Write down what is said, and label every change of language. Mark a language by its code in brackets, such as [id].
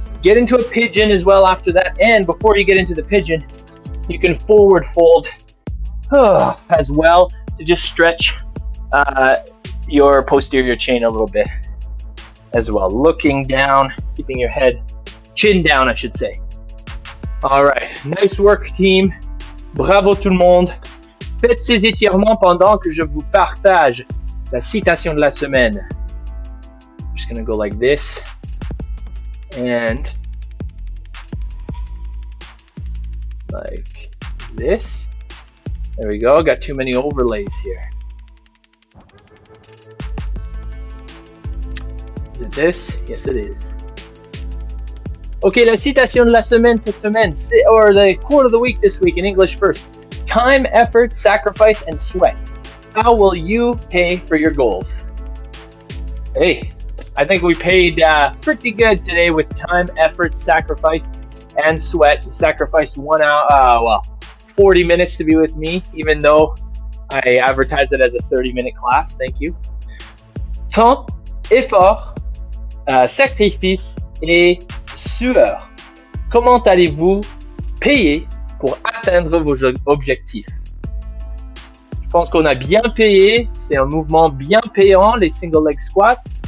[en] Get into a pigeon as well after that. And before you get into the pigeon, you can forward fold as well to just stretch your posterior chain a little bit as well. Looking down, keeping your head, chin down, I should say. All right, nice work team. [fr] Bravo tout le monde. Faites ces étirements pendant que je vous partage la citation de la semaine. [en] I'm just gonna go like this and like this. There we go. Got too many overlays here. Is it this? Yes, it is. Okay, [fr] la citation de la semaine cette semaine, [en] or the quote of the week this week in English first. Time, effort, sacrifice, and sweat. How will you pay for your goals? Hey, I think we paid pretty good today with time, effort, sacrifice, and sweat. Sacrificed 1 hour, 40 minutes to be with me, even though I advertised it as a 30-minute class. Thank you. [fr] Temps, effort, sacrifice, et sueur. Comment allez-vous payer pour atteindre vos objectifs? Je pense qu'on a bien payé. C'est un mouvement bien payant, les single leg squats.